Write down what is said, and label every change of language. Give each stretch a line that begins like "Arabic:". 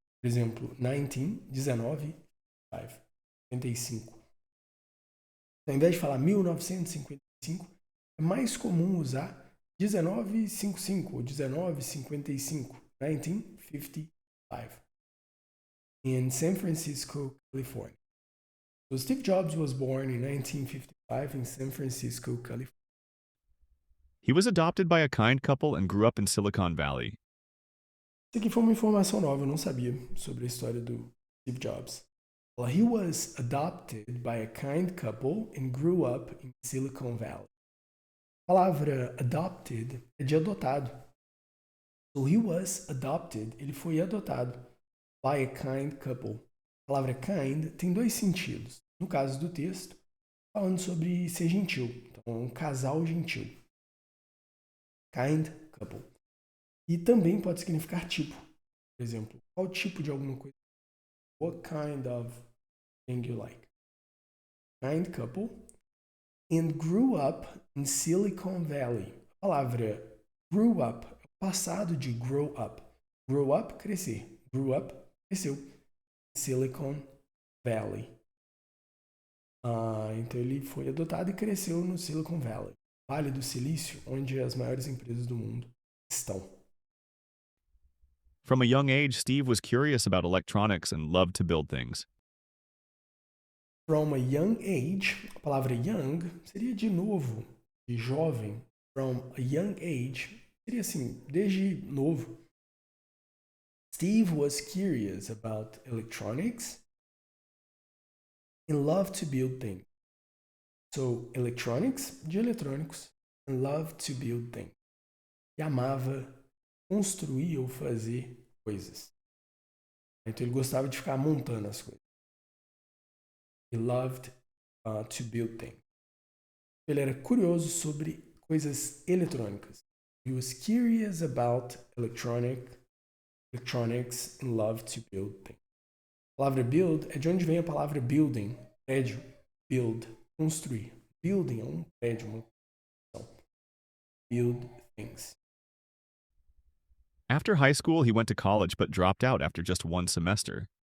Portuguese: Por exemplo, 19, 19, 55. Então, ao invés de falar 1955, é mais comum usar 1955 ou 1955, 1955,
English: in San Francisco, California. So Steve Jobs was born in 1955 in San Francisco, California. He was adopted by a kind couple and grew up in Silicon Valley.
Portuguese: Isso aqui foi uma informação nova, eu não sabia sobre a história do Steve Jobs.
English: Well, he was adopted by a kind couple and grew up in Silicon Valley.
Portuguese: A palavra adopted é de adotado.
English: So he was adopted,
Portuguese: ele foi adotado
English: by a kind couple.
Portuguese: A palavra kind tem dois sentidos. No caso do texto, falando sobre ser gentil. Então, um casal gentil.
English: Kind couple.
Portuguese: E também pode significar tipo. Por exemplo, qual tipo de alguma coisa?
English: What kind of thing you like. Kind couple and grew up in Silicon Valley.
Portuguese: A palavra grew up é o passado de grow up. Grow up, crescer. Grew up, cresceu. Silicon Valley. Então ele foi adotado e cresceu no Silicon Valley, Vale do Silício, onde as maiores empresas do mundo estão.
English: From a young age, Steve was curious about electronics and loved to build things. From a young age,
Portuguese: a palavra young seria de novo, de jovem.
English: From a young age
Portuguese: seria assim, desde novo.
English: Steve was curious about electronics and loved to build things. So, electronics,
Portuguese: de eletrônicos,
English: and loved to build things.
Portuguese: E amava construir ou fazer coisas. Então ele gostava de ficar montando as coisas.
English: He loved to build things.
Portuguese: Ele era curioso sobre coisas eletrônicas.
English: He was curious about electronics and loved to build things.
Portuguese: A palavra build é de onde vem a palavra building, prédio. Build, construir. Building é um prédio, uma construção.
English: Build things. After high school, he went to college but dropped out after just one semester.